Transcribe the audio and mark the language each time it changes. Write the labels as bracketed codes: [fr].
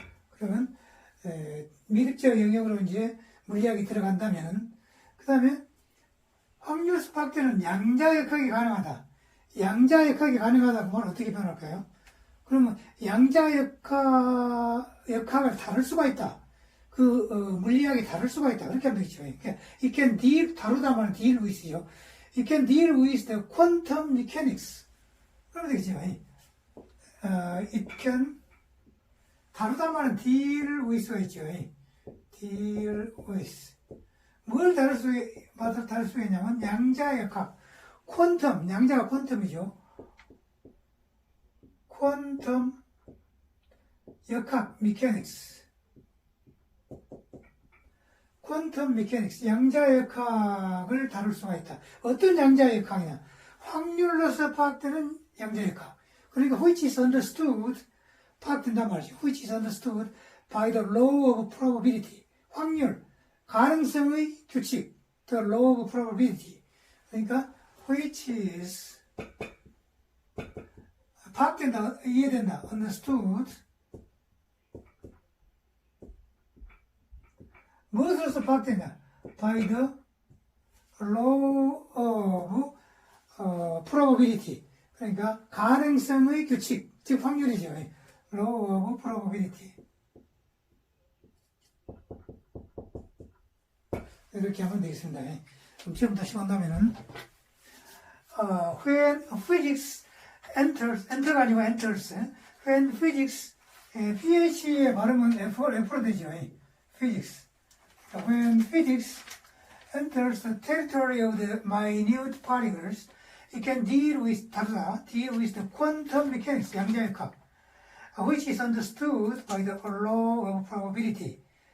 [ko] 그러면 밀입자 영역으로 이제 물리학이 들어간다면, 그 다음에 확률 수학되는 양자역학이 가능하다. 양자역학이 가능하다고 하면 어떻게 표현할까요? 그러면 양자역학을 다룰 수가 있다. 물리학이 다룰 수가 있다. 그렇게 하면 되겠죠. 그러니까 [en] it can deal, [ko] 다루다 말은 [en] deal with죠. It can deal with the quantum mechanics. [ko] 그러면 되겠죠. [en] it can, [ko] 다루다 말은 [en] deal with가 있죠. deal with. [ko] 뭘 다룰 수 있냐면 양자역학, 퀀텀, 양자가 퀀텀이죠. 퀀텀 역학, 미케닉스. 퀀텀 미케닉스, 양자역학을 다룰 수가 있다. 어떤 양자역학이냐? 확률로서 파악되는 양자역학. 그러니까 [en] which is understood, [ko] 파악된단 말이죠. [en] which is understood by the law of probability. [ko] 확률, 가능성의 규칙, [en] the law of probability. [ko] 그러니까 [en] which is [ko] 파악된다, 이해된다, understood. 무엇으로서 파악된다? [en] by the law of probability. [ko] 그러니까 가능성의 규칙, 즉 확률이죠. [en] law of probability. [ko] 이렇게 하면 되겠습니다. 그럼 지금부터 시간다면은 [en] when physics enter [ko] 가 아니고 [en] enters, when physics, [ko] ph의 발음은 F로 되죠. [en] physics. When physics enters the territory of the minute particles, it can deal with the quantum mechanics, [ko] 양자역학, [en] which is understood by the law of probability.